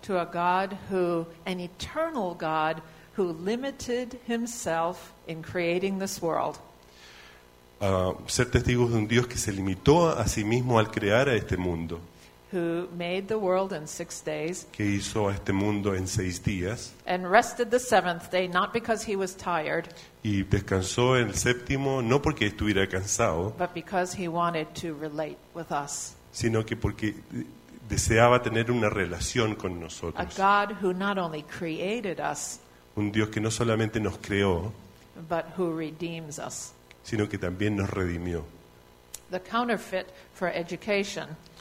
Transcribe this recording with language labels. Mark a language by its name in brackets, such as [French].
[English] To a God who, an eternal God who limited himself in creating this world. [Spanish] A ser testigos de un Dios que se limitó a sí mismo al crear a este mundo. [English] Who made the world in 6 days, [Spanish] que hizo a este mundo en 6 días. [English] And rested the seventh day, not because he was tired, [Spanish] y descansó en el séptimo no porque estuviera cansado, [English] but because he wanted to relate with us, [Spanish] sino que porque deseaba tener una relación con nosotros. [English] A God who not only created us, [Spanish] un Dios que no solamente nos creó, [English] but who redeems us, [Spanish] sino que también nos redimió. [English] The counterfeit for education,